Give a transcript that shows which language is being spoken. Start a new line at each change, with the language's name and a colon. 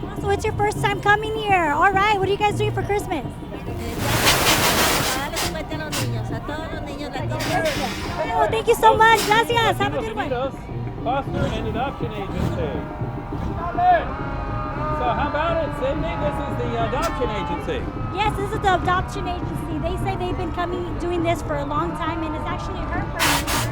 English: So it's your first time coming here. All right, what are you guys doing for Christmas?
Spanish: Darle juguete a los niños, a todos los niños latinos.
English: Oh, thank you so much. Gracias. Have a good one. Foster and Adoption Agency. So how about it, Cindy? This is the adoption agency. Yes, this is the adoption agency. They say they've been doing this for a long time, and it's actually her friend.